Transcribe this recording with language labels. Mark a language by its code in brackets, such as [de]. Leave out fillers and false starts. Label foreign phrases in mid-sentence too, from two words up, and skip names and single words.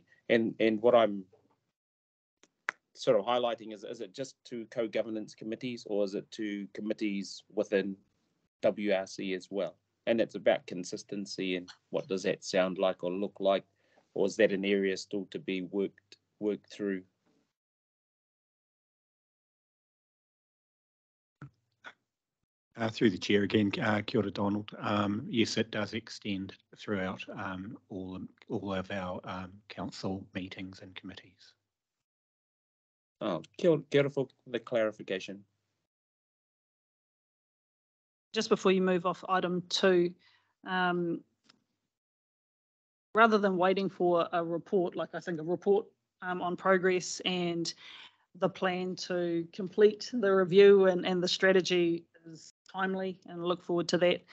[en] And what I'm sort of highlighting is it just to co-governance committees, or is it to committees within WRC as well? And it's about consistency, and what does that sound like or look like, or is that an area still to be worked through? Through the chair again, [mi] kia ora, [en] Donald. Yes, it does extend throughout all of our council meetings and committees. Oh, [mi] kia ora [en] for the clarification. Just before you move off item 2, rather than waiting for a report, like I think a report on progress and the plan to complete the review and the strategy is timely, and I look forward to that.